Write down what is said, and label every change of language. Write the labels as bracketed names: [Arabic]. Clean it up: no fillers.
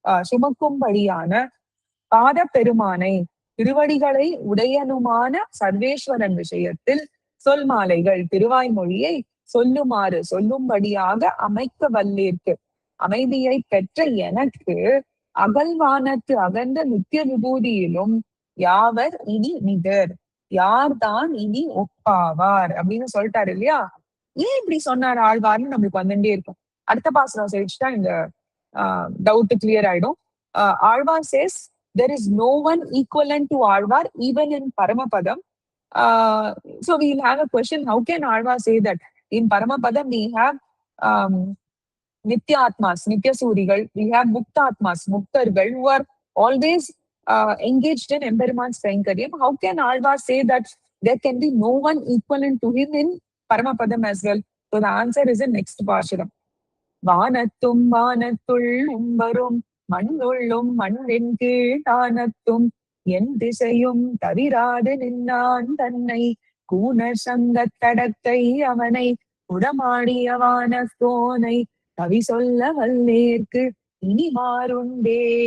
[Tamil] சுமக்கும்படியான பாத பெருமானை திருவடிகளை உடையனுமான சர்வேஸ்வரன் விஷயத்தில் சொல் மாலைகள் திருவாய்மொழியை சொல்லுமாறு சொல்லும்படியாக அமைக்க வல்லேற்கு அமைதியை பெற்ற எனக்கு அகல்வானத்து அகன்ற நித்திய விபூதியிலும் யாவர் இனி நிகர், யார்தான் இனி ஒப்பாவார் அப்படின்னு சொல்லிட்டாரு இல்லையா. ஏன் இப்படி சொன்னார் ஆழ்வார்னு நம்மளுக்கு வந்துட்டே இருக்கும். அடுத்த பாசுரம் சொல்லிச்சுட்டா இந்த டவுட் கிளியர் ஆயிடும். [English] Alvar says there is no one equivalent to Alvar even in Paramapadam. So we'll have a question, how can Alvar say that? In Paramapadam we have Nitya Atmas, Nitya Surigal, we have Mukta Atmas, Muktargal, who are always engaged in Emperuman's Kainkariam. How can Alvar say that there can be no one equivalent to him in Paramapadam as well? So the answer is in next Pashuram. [Tamil] வானத்தும் வானத்துள் உம்பரும் மண்ணுள்ளும் மண்ணின் கீழ் தானத்தும் என் திசையும் தவிராது நின்னான் தன்னை கூணர் சங்கத் தடத்தை அவனை உடமாடிய வானத்தோனை கவி சொல்ல வல்லேற்கு இனி மாறுண்டே.